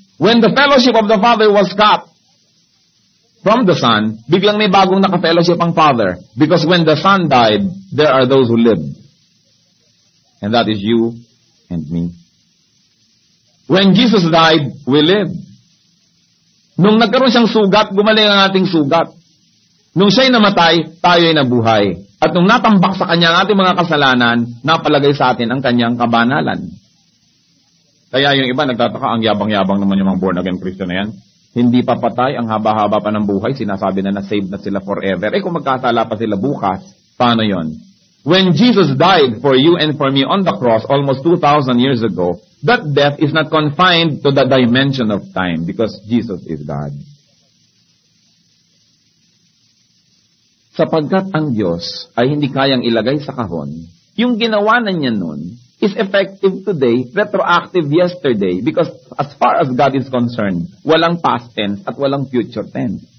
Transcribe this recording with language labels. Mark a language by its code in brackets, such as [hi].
[en] When the fellowship of the Father was cut from the Son, [tl] biglang may bagong naka-fellowship ang Father. [en] Because when the Son died, there are those who lived. And that is you and me. When Jesus died, we lived. [tl] Nung nagkaroon siyang sugat, gumaling ang ating sugat. Nung siya'y namatay, tayo'y nabuhay. At nung natambak sa Kanya ang ating mga kasalanan, napalagay sa atin ang Kanyang kabanalan. Kaya yung iba nagtataka, ang yabang-yabang naman yung mga born-again Christian na yan. Hindi pa patay, ang haba-haba pa ng buhay, sinasabi na na-save na sila forever. Kung magkasala pa sila bukas, paano yon? [en] When Jesus died for you and for me on the cross almost 2,000 years ago, that death is not confined to the dimension of time because Jesus is God. [tl] Sapagkat ang Diyos ay hindi kayang ilagay sa kahon, yung ginawa na niya nun [en] is effective today, retroactive yesterday, because as far as God is concerned, [tl] walang past tense at walang future tense.